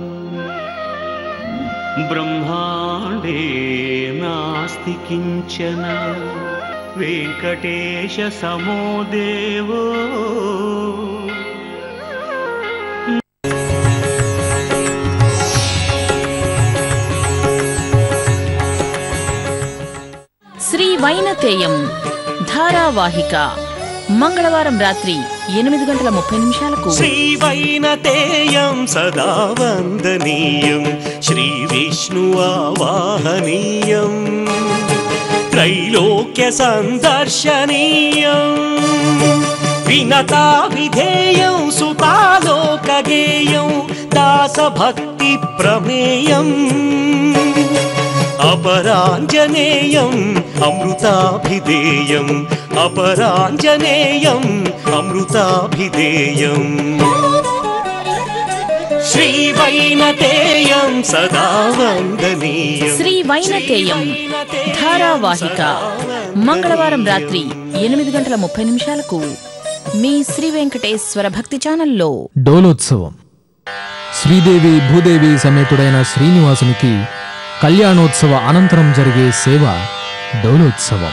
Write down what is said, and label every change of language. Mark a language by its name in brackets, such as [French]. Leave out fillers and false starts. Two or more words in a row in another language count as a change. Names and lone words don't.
[Sanskrit] ब्रह्माण्डे नास्ति किञ्चन वेङ्कटेशसमो देवो [Telugu] శ్రీ వైనతేయం ధారావాహిక మంగళవారం రాత్రి 8:30 [Sanskrit] श्रीवैनतेयं सदा वन्दनीयं श्रीविष्णुवाहनीयं त्रैलोक्यसन्दर्शनीयं विनताविधेयं सुतालोकगेयं दासभक्तिप्रमेयम् अपराञ्जनेयम् अमृताभिधेयम् अपराञ्जनेयम् अमृताभिधेयम् श्रीवैनतेयं सदा वन्दनीयं [Telugu] శ్రీ వైనతేయం ధారావాహిక మంగళవారం రాత్రి 8:30 మీ శ్రీ వెంకటేశ్వర భక్తి ఛానల్లో. డోలోత్సవం. శ్రీదేవి భూదేవి సమేతుడైన శ్రీనివాసునికి కళ్యాణోత్సవ అనంతరం జరిగే సేవ డోలోత్సవం.